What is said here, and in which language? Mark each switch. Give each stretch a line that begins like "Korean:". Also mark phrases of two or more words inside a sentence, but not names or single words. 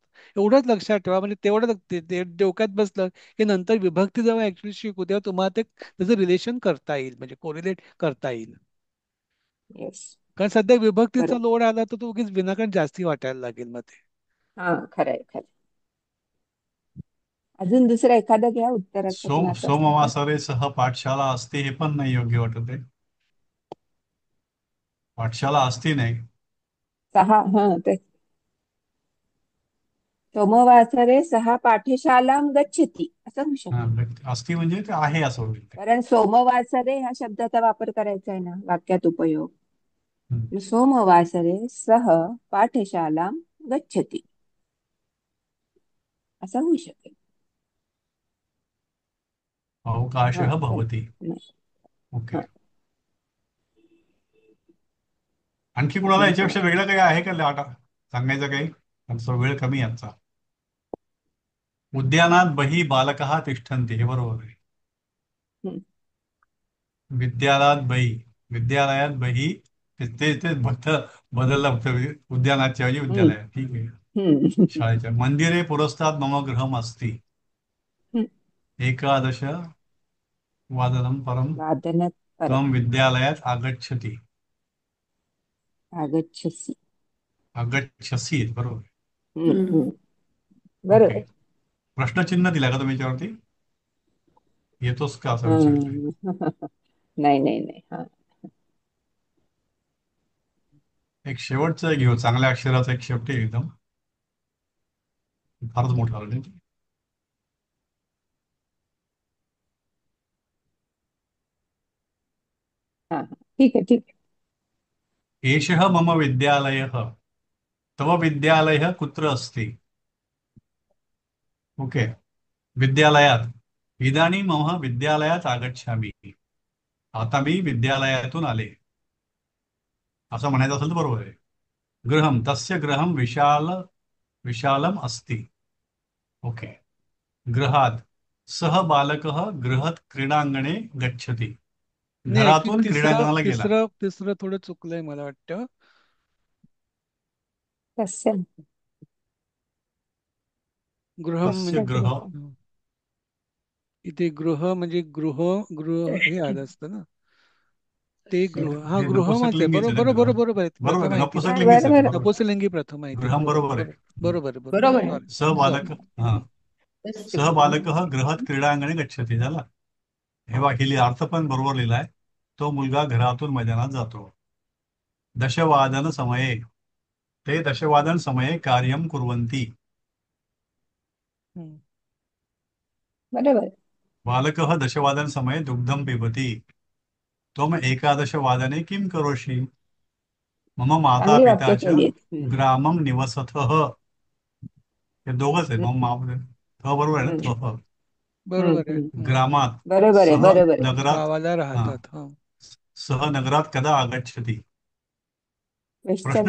Marathi: एवढंच लक्षात ठेवा, म्हणजे तेवढं ते डोक्यात बसलं की नंतर विभक्ती जेव्हा ऍक्च्युली शिकू तेव्हा तुम्हाला ते त्याचं रिलेशन करता येईल, म्हणजे कोरिलेट करता येईल. येस, कारण सध्या विभक्तीचा बरोबर. लोड आला तर तो उगीच विनाकारण जास्ती वाटायला लागेल मग ते. हा, खरंय खरं. अजून दुसरं एखादं घ्या उत्तराचं कुणाचं असेल तर.
Sanskrit: सोमवासरे सह पाठशाला
Marathi: असते, हे पण नाही योग्य वाटत आहे. पाठशाला असती नाही.
Sanskrit: 6 ते सोमवासरे 6 पाठशालां गच्छति
Marathi: असं होऊ हा, शकेल. असती म्हणजे ते आहे असं होईल ते. कारण सोमवासरे ह्या शब्दाचा वापर करायचा आहे ना वाक्यात उपयोग. हम्म.
Sanskrit: सोमवासरे सह पाठशालां गच्छति
Marathi: असं होऊ शकेल. हा
Sanskrit: अवकाशः चल भवति.
Marathi: नाही. ओके. हा आणखी कुणाला अजून काय? याच्यापेक्षा वेगळं काही आहे का लाटा सांगायचं काही? आमचा वेळ कमी आहे आजचा.
Sanskrit: उद्यानात बहि बालकः तिष्ठन्ति,
Marathi: हे बरोबर आहे. हम्म,
Sanskrit: विद्यालयात बहि, विद्यालयात बहि,
Marathi: ते बदललं फक्त, उद्यानाच्या ऐवजी हम्म, विद्यालयात. ठीक आहे. हम्म,
Sanskrit: शाळेच्या मंदिरे पुरस्तात् मम गृहम् अस्ति.
Marathi: हम्म.
Sanskrit: एकादश वादनं परं वादनात परत त्वं विद्यालयात् आगच्छति. आगच्छसि. आगच्छसि,
Marathi: बरोबर. हम्म. ओके. बरोबर. प्रश्नचिन्ह दिला का तुम्ही याच्यावरती? येतोच का असं विचारतोय. हम्म. नाही नाही नाही. हा एक शेवटचं घेऊ, चांगल्या अक्षराचा एक शेवटी एकदम फारच मोठा आलं नाही. हा हा. ठीक आहे ठीक
Sanskrit: एषः मम विद्यालयः, तव विद्यालयः कुत्र अस्ति?
Marathi: ओके.
Sanskrit: विद्यालयात, इदानीं मम विद्यालयात आगच्छामि.
Marathi: आता मी विद्यालयातून आले, असं म्हणायचं असेल तर बरोबर आहे.
Sanskrit: गृहं, तस्य गृहं विशालम् अस्ति.
Marathi: ओके.
Sanskrit: गृहात, सः बालकः गृहात क्रीडांगणे गच्छति.
Marathi: नाही, ऍक्च्युली घरातून तिसरं क्रीडांगणाला गेला. तिसरं तिसरं थोडं चुकलंय मला वाटतं.
Sanskrit: तस्य गृहम तस्य
Marathi: म्हणजे गृह, हं. इथे गृह म्हणजे गृह गृह हे आलं असतं ना. ते गृह, हा हे गृहमच आहे. नपुसकलिंगीच आहे बरोबर ना बरोबर गृह? बरोबर आहे. बरोबर प्रथम आहे, आहे ती. हा नपुसकलिंगीच आहे ते, बरोबर. बरोबर. नपुसलिंगी प्रथम आहे ती. गृहं बरोबर बरोबर आहे. बरोबर बरोबर आहे, बरोबर बरोबर आहे. आहे. सॉरी.
Sanskrit: सः बालक, हा, तस्य सः गृहं. बालकः गृहात क्रीडांगणे गच्छति,
Marathi: झाला. हे वाक्य अर्थ पण बरोबर लिहिलाय. तो मुलगा घरातून मैदानात जातो.
Sanskrit: दशवादन समये, ते दशवादन समये कार्यं कुर्वन्ति.
Marathi: हं. बरोबर.
Sanskrit: बालकः दशवादन समये दुग्धं पिबति. त्वम् एकादशवादने किं करोषि? मम माता
Marathi: चांगली
Sanskrit: पिता
Marathi: वाक्य
Sanskrit: च
Marathi: केली आहेत.
Sanskrit: ग्रामं निवसतः.
Marathi: हे दोघंच आहे. मम बरोबर आहे ना, थः. बरोबर आहे. हं. ग्रामात, बरोबर आहे सह बरोबर आहे. नगरात, गावाला हा, राहतात. हा.
Sanskrit: सह नगरात कदा आगच्छति.
Marathi: क्वेश्चन